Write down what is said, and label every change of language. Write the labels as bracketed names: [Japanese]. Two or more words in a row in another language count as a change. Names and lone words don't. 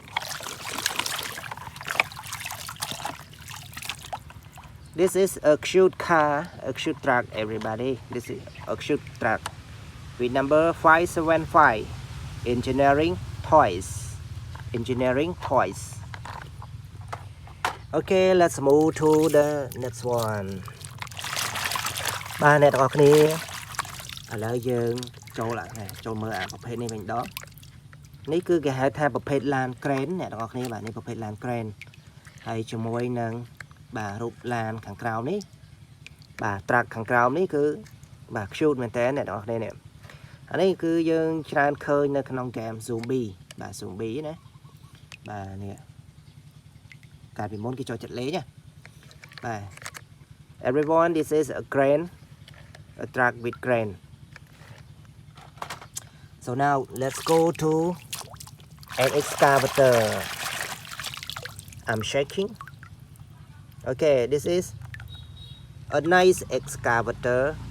[English] This is a cute car, a cute truck, everybody. This is a cute truck with number 575. Engineering toys. Okay, let's move to the next one. [Khmer] បាទអ្នកទាំងអស់គ្នាឥឡូវយើងចូលមើលអាប្រភេទនេះវិញដងនេះគឺគេហៅថាប្រភេទឡាន ក្រែនអ្នកទាំងអស់គ្នាបាទនេះប្រភេទឡានក្រែនហើយជាមួយនឹងបាទរូបឡានខាងក្រោមនេះបាទត្រាក់ខាងក្រោមនេះគឺបាទ cute មែនតើអ្នកទាំងអស់គ្នានេះអានេះគឺយើងច្រើនឃើញនៅក្នុងហ្គេម Zombie បាទ Zombie ណាបាទនេះកាលពីមុនគេចូលចិត្តលេងណាបាទ [English] everyone, this is a crane, a truck with crane. So now let's go to an excavator. I'm shaking. Okay, this is a nice excavator.